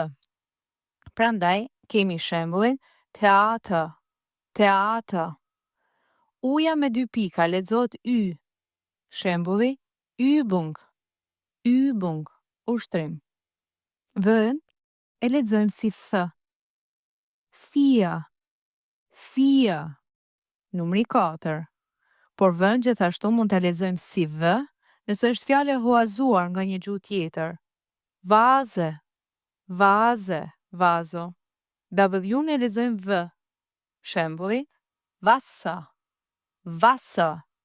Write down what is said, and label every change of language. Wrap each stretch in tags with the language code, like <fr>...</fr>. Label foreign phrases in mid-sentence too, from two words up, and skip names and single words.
<sq>Prandaj kemi shembullin</sq> <de>teatr, teatr.</de> <sq>Uja me 2 pika lexohet y. Shembulli</sq> <de>Übung, Übung,</de> <sq>ushtrim. V-ën e lexojmë si th.</sq> <de>Vier, vier.</de> <sq>Numri 4. Por v-ën gjithashtu mund ta lexojmë si v, nëse është fjalë e huazuar nga një gjuhë tjetër.</sq> <de>Vase, vase, vazo.</de> <sq>W-ën e lexojmë v. Shembulli</sq> <de>Wasser, Wasser.</de>